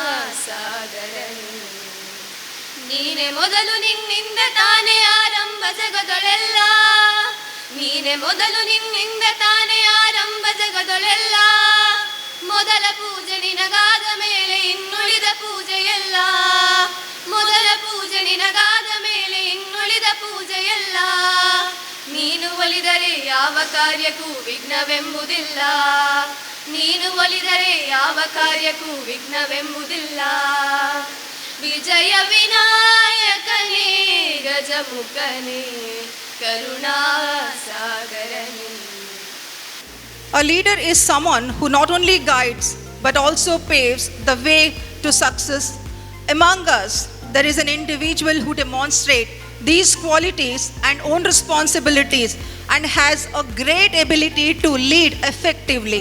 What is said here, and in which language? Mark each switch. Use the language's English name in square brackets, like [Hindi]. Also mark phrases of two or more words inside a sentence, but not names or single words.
[Kannada] ಸಾಗರನೇ ನೀನೇ ಮೊದಲು ನಿನ್ನಿಂದ ತಾನೇ ಆರಂಭ ಜಗದೊಳೆಲ್ಲ ನೀನೆ ಮೊದಲು ನಿನ್ನಿಂದ ತಾನೇ ಆರಂಭ ಜಗದೊಳೆಲ್ಲ ಮೊದಲ ಪೂಜೆ ನಿನಗಾದ ಮೇಲೆ ಇನ್ನುಳಿದ ಪೂಜೆಯಲ್ಲ ಮೊದಲ ಪೂಜೆ ನಿನಗಾದ ಮೇಲೆ ಇನ್ನುಳಿದ ಪೂಜೆಯಲ್ಲ ನೀನು ಒಲಿದರೆ ಯಾವ ಕಾರ್ಯಕ್ಕೂ ವಿಘ್ನವೆಂಬುದಿಲ್ಲ ನೀನು ಒಲಿದರೆ ಯಾವ ಕಾರ್ಯಕ್ಕೂ ವಿಘ್ನವೆಂಬುದಿಲ್ಲ ವಿಜಯ ವಿನಾಯಕನೇ ಗಜಮುಖನೇ ಕರುಣಾ ಸಾಗರನೇ. [English] A leader is someone who not only guides but also paves the way to success. Among us, there is an individual who demonstrates these qualities and own responsibilities and has a great ability to lead effectively.